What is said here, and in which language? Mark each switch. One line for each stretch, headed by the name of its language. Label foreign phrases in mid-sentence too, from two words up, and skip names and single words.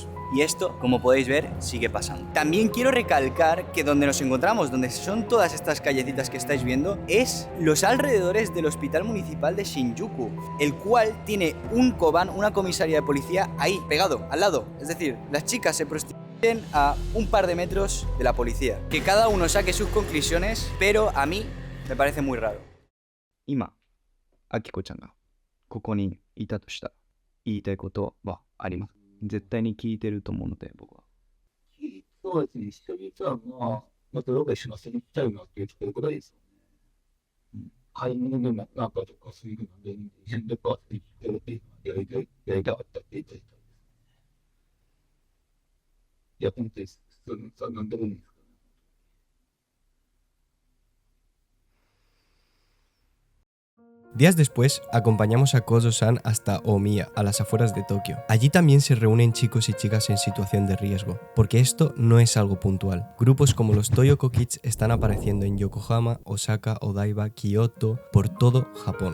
Spanish: Y esto, como podéis ver, sigue pasando. También quiero recalcar que donde nos encontramos, donde son todas estas callecitas que estáis viendo, es los alrededores del Hospital Municipal de Shinjuku, el cual tiene un koban, una comisaría de policía ahí, pegado, al lado. Es decir, las chicas se prostituyen a un par de metros de la policía. Que cada uno saque sus conclusiones, pero a mí me parece muy raro.
Japanese: 今、アキコちゃんがここにいたとしたら言いたいことはあります。絶対に聞いてると思うので、僕は。そうですね、一緒にさ、またどうか一緒に遊びに行きたいなって言ってることですよね。買い物でもなんかとかそういうので、一緒にどっか遊びに行ってるってやりたかったって言ってたんです。いや、本当にさ、なんでもいいんですか。
Spanish: Días después, acompañamos a Kozo-san hasta Omiya, a las afueras de Tokio. Allí también se reúnen chicos y chicas en situación de riesgo, porque esto no es algo puntual. Grupos como los Toyoko Kids están apareciendo en Yokohama, Osaka, Odaiba, Kioto, por todo Japón.